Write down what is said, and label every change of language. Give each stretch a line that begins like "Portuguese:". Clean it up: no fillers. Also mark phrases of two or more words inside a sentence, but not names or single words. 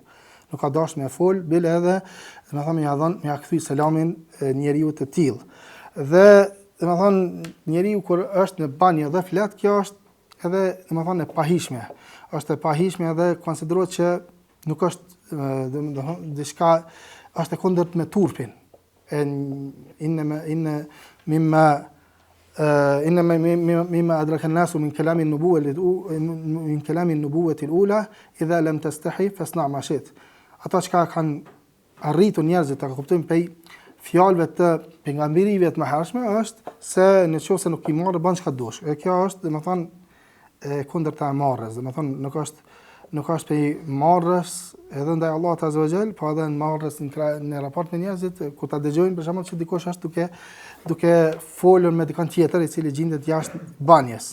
Albanian: Nuk ka dashur me fol, bile edhe domethënë ja kthy selamin njeriu të tillë. Dhe domethënë njeriu kur është në banjë dhe flet, kjo është edhe domethënë e pahishme. Është e pahishme edhe konsiderohet që nuk është domethënë diçka është e kundërt me turpin.
Arabic: مما أدرك الناس من كلام النبوة الأولى إذا لم تستحي فاصنع ما شئت.
Albanian: Ata që kanë arritur njerëzit të kuptojnë prej fjalëve të pejgamberive të mëhershme është se nëse nuk i marrë bën çka dush. E kjo është domethënë kundërta e marrës, domethënë nuk është prej marrës edhe ndaj Allahut
Arabic: عز وجل,
Albanian: po edhe në marrës në raport me njerëzit kur ta dëgjojnë për shembull se dikush është duke folur me dikon tjetër i cili gjendet jashtë banjes.